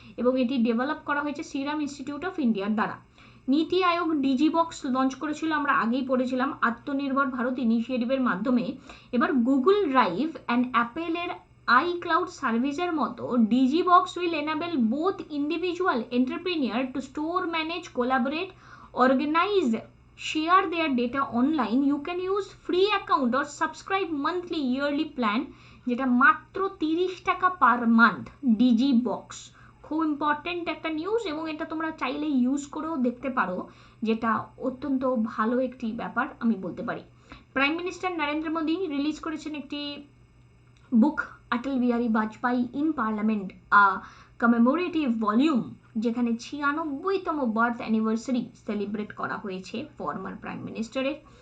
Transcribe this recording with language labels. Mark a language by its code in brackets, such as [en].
[bn] এবং এটি ডেভেলপ করা হয়েছে সিরাম ইনস্টিটিউট অফ ইন্ডিয়ার দ্বারা। নীতি আয়োগ ডিজি বক্স লঞ্চ করেছিল, আমরা আগেই পড়েছিলাম, আত্মনির্ভর ভারত ইনিশিয়েটিভের মাধ্যমে। [en] এবার Google drive and অ্যাপেলের iCloud সার্ভিসের মতো DigiBoxx will enable both individual entrepreneur to store, manage, collaborate, organise, share their data online. You can use free account or subscribe monthly yearly plan, [bn] যেটা মাত্র 30 টাকা পার মান্থ। [en] DigiBoxx [bn] খুব important একটা news এবং এটা তোমরা চাইলে use করেও দেখতে পারো, যেটা অত্যন্ত ভালো একটি ব্যাপার আমি বলতে পারি। Prime minister Narendra Modi release করেছেন একটি বুক, Atal Bihari Vajpayee in parliament, commemorative volume, যেখানে 96তম বার্থ অ্যানিভার্সারি সেলিব্রেট করা হয়েছে ফর্মার প্রাইম মিনিস্টারের।